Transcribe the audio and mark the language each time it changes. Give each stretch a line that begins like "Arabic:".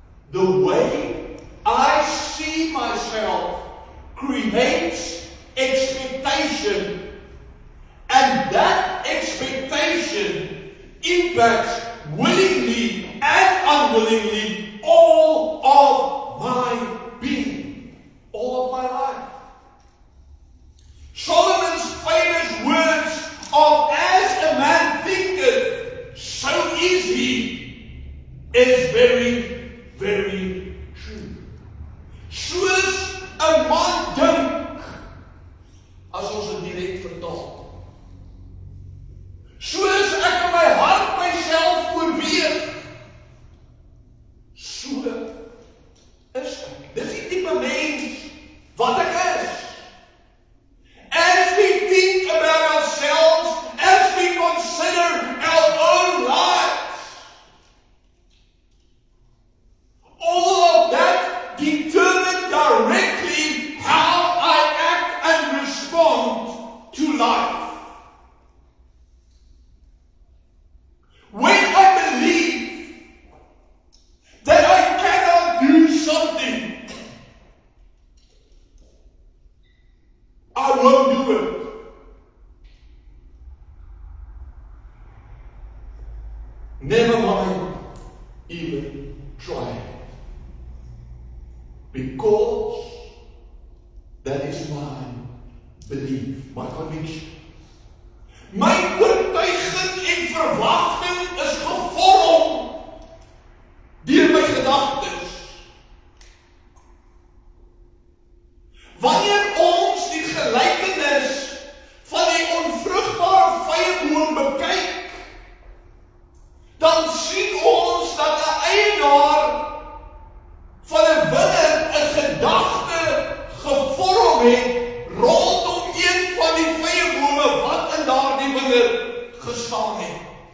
English: The way I see myself creates expectation, and that expectation impacts willingly and unwillingly all of my being, all of my life. Solomon's famous words of "as a man thinketh, so is he," is very, very true.
Afrikaans: Soos 'n man dink, as ons dit direk vertaal. Soos ek in my hart myself oorweeg, so is ek. Dis die tipe mens wat ek is.
English: As we think about ourselves, as we consider our own lives, all of that determines directly how I act and respond to life. When I believe that I cannot do something, I won't do it. Never mind even try. Because that is my belief, my conviction.
Afrikaans: My oortuiging en verwagting is gevorm deur my gedagtes. Wanneer ons die gelykenis van die onvrugbare vyeboom bekyk, dan sien ons dat 'n eienaar van 'n wingerd 'n gedagte gevorm het rondom een van die vyebome wat in daardie wingerd gestaan het.